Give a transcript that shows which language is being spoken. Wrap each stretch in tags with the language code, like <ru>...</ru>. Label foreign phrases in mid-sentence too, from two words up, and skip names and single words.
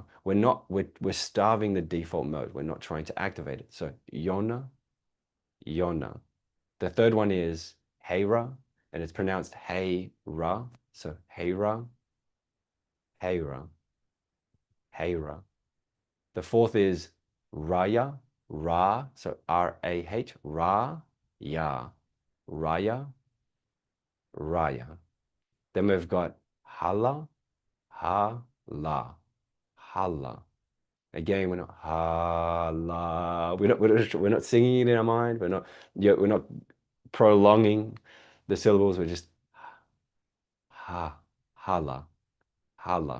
<en>We're starving the default mode. We're not trying to activate it. So Yona, Yona. The third one is Heyra, and it's pronounced Hey-Ra. So Heyra, Heyra, Heyra. The fourth is Raya, Ra. So R-A-H, Ra, Ya, Raya, Raya. Then we've got Hala, Hala, Hala. Again, we're not Hala. We're not singing it in our mind. We're not prolonging the syllables. We're just Hala, Hala.</en>